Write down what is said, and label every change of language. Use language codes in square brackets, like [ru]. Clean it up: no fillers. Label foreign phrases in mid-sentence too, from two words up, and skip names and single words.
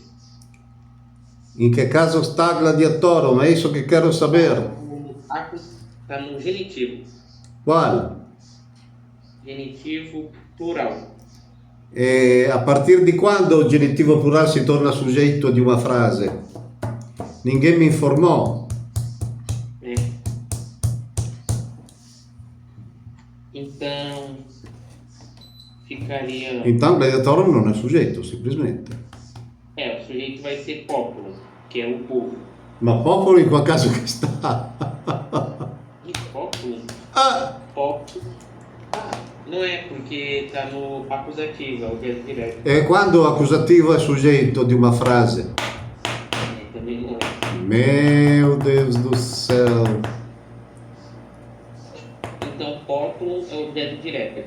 [pt] Em que caso está gladiatorum? É isso que quero saber. Está no genitivo. Qual? Genitivo plural. E a partir di quando o genitivo plural [it] si torna [pt] sujeito [it] di una frase? [pt] Ninguém me informou. É. Então, ficaria... Então, gladiatorum [it] non è [pt] sujeito, simplesmente. O sujeito vai ser popolo, que é o povo. [it] Ma popolo in qual caso che sta? [pt] E popolo? Ah, Popolo. Não é, porque tá no acusativo, é o verbo direto. E quando o accusativo é sujeito de uma frase? Também não é. Meu Deus do céu. Então, populum é o verbo direto.